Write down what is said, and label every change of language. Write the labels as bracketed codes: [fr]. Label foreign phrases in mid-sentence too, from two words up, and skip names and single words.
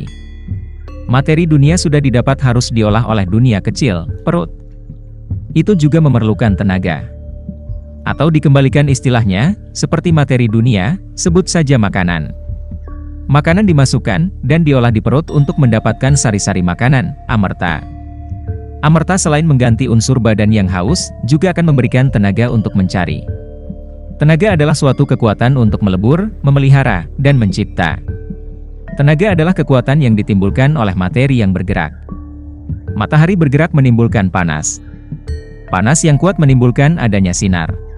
[id] Materi dunia sudah didapat harus diolah oleh dunia kecil, perut. Itu juga memerlukan tenaga. Atau dikembalikan istilahnya, seperti materi dunia, sebut saja makanan. Makanan dimasukkan, dan diolah di perut untuk mendapatkan sari-sari makanan, amerta. Amerta selain mengganti unsur badan yang haus, juga akan memberikan tenaga untuk mencari. Tenaga adalah suatu kekuatan untuk melebur, memelihara, dan mencipta. Tenaga adalah kekuatan yang ditimbulkan oleh materi yang bergerak. Matahari bergerak menimbulkan panas. Panas yang kuat menimbulkan adanya sinar.